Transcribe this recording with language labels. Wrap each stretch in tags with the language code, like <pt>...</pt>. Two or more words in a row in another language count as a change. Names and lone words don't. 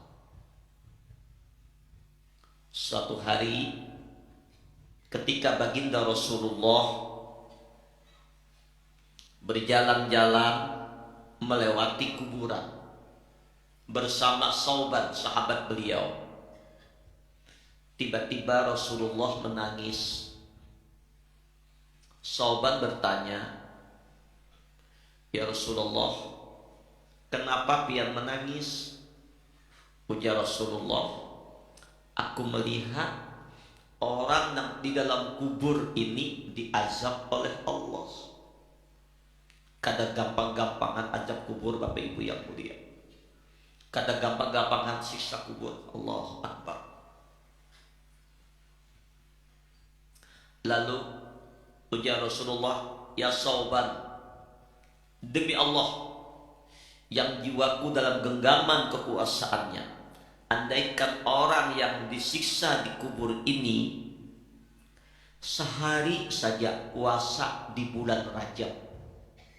<id>Suatu hari ketika baginda Rasulullah berjalan-jalan melewati kuburan bersama Sauban, sahabat beliau, tiba-tiba Rasulullah menangis. Sauban bertanya, Ya Rasulullah, kenapa pian menangis? Ujar Rasulullah, aku melihat orang yang di dalam kubur ini diazab oleh Allah.</id> <bjn>Kada gampang-gampangan azab kubur, Bapak Ibu yang mulia. Kada gampang-gampangan siksa kubur.</bjn> <ar>الله أكبر.</ar> <id>Lalu ujar Rasulullah, Ya Sauban, demi Allah yang jiwaku dalam genggaman kekuasaannya, andaikan orang yang disiksa di kubur ini sehari saja puasa di bulan Rajab,</id>